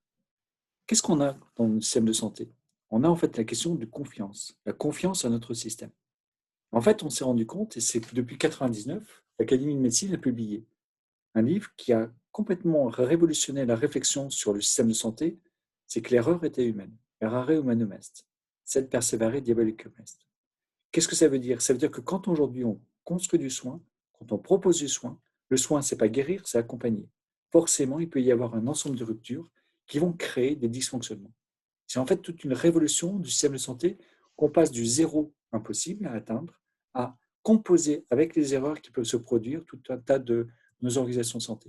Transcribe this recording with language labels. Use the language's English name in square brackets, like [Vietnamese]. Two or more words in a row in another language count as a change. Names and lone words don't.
[French] Qu'est-ce qu'on a dans le système de santé? On a en fait la question de confiance, la confiance à notre système. En fait, on s'est rendu compte, et c'est que depuis 1999, l'Académie de médecine a publié un livre qui a complètement révolutionné la réflexion sur le système de santé, c'est que l'erreur était humaine. [Latin] Errare humanum est, sed perseverare diabolicum est. [French] Qu'est-ce que ça veut dire? Ça veut dire que quand aujourd'hui on construit du soin, quand on propose du soin, le soin, ce n'est pas guérir, c'est accompagner. Forcément, il peut y avoir un ensemble de ruptures qui vont créer des dysfonctionnements. C'est en fait toute une révolution du système de santé qu'on passe du zéro impossible à atteindre à composer avec les erreurs qui peuvent se produire tout un tas de nos organisations de santé.